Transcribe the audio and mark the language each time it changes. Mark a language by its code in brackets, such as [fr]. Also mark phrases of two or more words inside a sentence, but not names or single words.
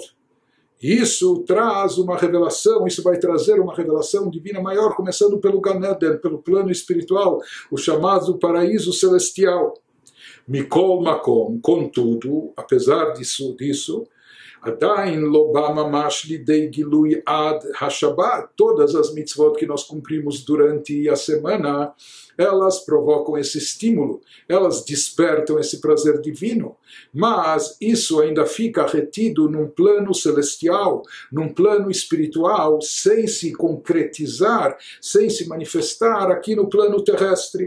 [pt] Isso traz uma revelação, isso vai trazer uma revelação divina maior, começando pelo Gan Eden, pelo plano espiritual, o chamado paraíso celestial. [he] מכל מקום, [pt] contudo, apesar disso, [he] עדיין לא בא ממש לידי גילוי עד השבת, [pt] todas as mitzvot que nós cumprimos durante a semana, elas provocam esse estímulo, elas despertam esse prazer divino, mas isso ainda fica retido num plano celestial, num plano espiritual, sem se concretizar, sem se manifestar aqui no plano terrestre.